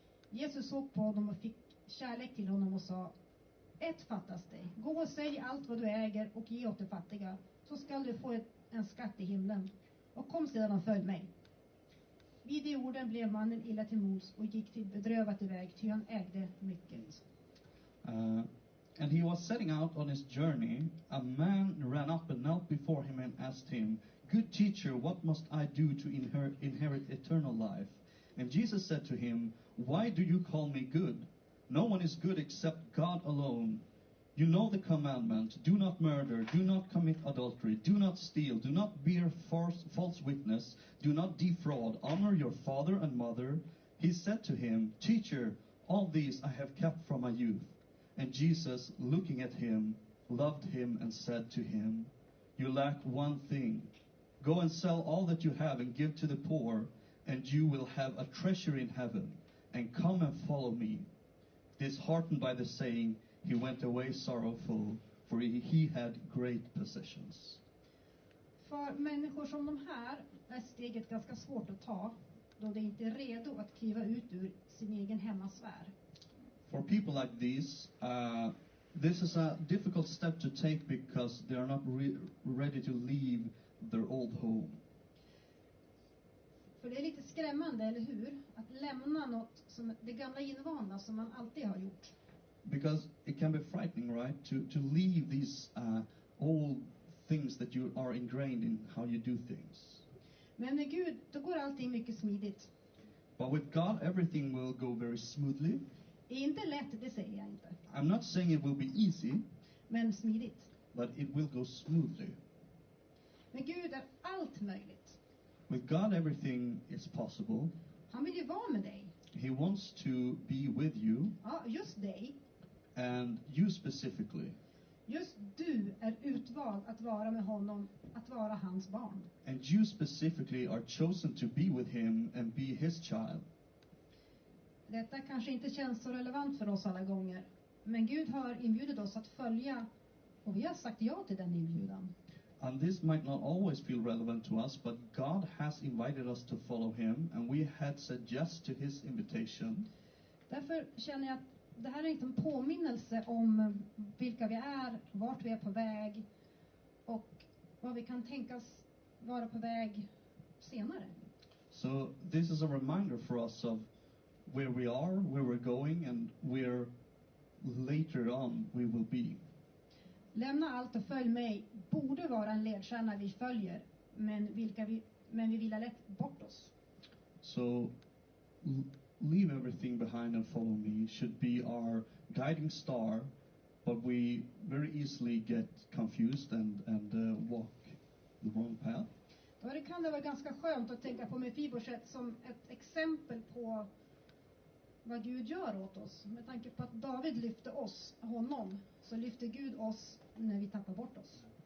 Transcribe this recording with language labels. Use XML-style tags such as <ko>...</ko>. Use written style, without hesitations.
<sv>Jesus såg på honom och fick kärlek till honom och sa: Ett fattas dig. Gå och sälj allt vad du äger och ge åt de fattiga, så skall du få en skatt i himlen. Och kom sedan och följ mig. Vid de orden blev mannen illa till mods och gick till bedrövat iväg, ty han ägde mycket.</sv> <en>And he was setting out on his journey. A man ran up and knelt before him and asked him, Good teacher, what must I do to inherit eternal life? And Jesus said to him, Why do you call me good? No one is good except God alone. You know the commandment: do not murder, do not commit adultery, do not steal, do not bear false witness, do not defraud, honor your father and mother. He said to him, Teacher, all these I have kept from my youth. And Jesus, looking at him, loved him and said to him, You lack one thing. Go and sell all that you have and give to the poor, and you will have a treasure in heaven. And come and follow me. Disheartened by the saying, he went away sorrowful, for he had great possessions.</en> <sv>För människor som de här är steget ganska svårt att ta, då de inte är redo att kliva ut ur sin egen hemmasfär.</sv> <en>For people like these, this is a difficult step to take because they are not ready to leave their old home.</en> <sv>För det är lite skrämmande, eller hur? Att lämna något som det gamla invanda som man alltid har gjort.</sv> <en>Because it can be frightening, right? To leave these old things that you are ingrained in how you do things.</en> <sv>Men med Gud, då går allting mycket smidigt.</sv> <en>But with God, everything will go very smoothly.</en> <sv>Inte lätt, det säger jag inte.</sv> <en>I'm not saying it will be easy,</en> <sv>Men smidigt.</sv> <en>but it will go smoothly.</en> <sv>Med Gud är allt möjligt.</sv> <en>With God, everything is possible.</en> <sv>Han vill ju vara med dig.</sv> <en>He wants to be with you,</en> <sv>Ja, just dig.</sv> <en>and you specifically.</en> <sv>Just du är utvald att vara med honom, att vara hans barn.</sv> <en>And you specifically are chosen to be with him and be his child.</en> <sv>Detta kanske inte känns så relevant för oss alla gånger. Men Gud har inbjudit oss att följa, och vi har sagt ja till den inbjudan.</sv> <en>And this might not always feel relevant to us, but God has invited us to follow him, and we had said yes to his invitation.</en> <sv>Därför känner jag att det här är en påminnelse om vilka vi är, vart vi är på väg och vad vi kan tänkas vara på väg senare.</sv> <en>So this is a reminder for us of where we are, where we're going, and where later on we will be.</en> <sv>Lämna allt och följ mig borde vara en ledstjärna vi följer, men vi vill ha lätt bort oss.</sv> <en>So leave everything behind and follow me should be our guiding star, but we very easily get confused and walk the wrong path.</en> <sv>Då kan det vara ganska skönt att tänka på Mefiboset som ett exempel på vad Gud gör åt oss. Med tanke på att David lyfte honom, så lyfter Gud oss när vi tappar bort oss.</sv>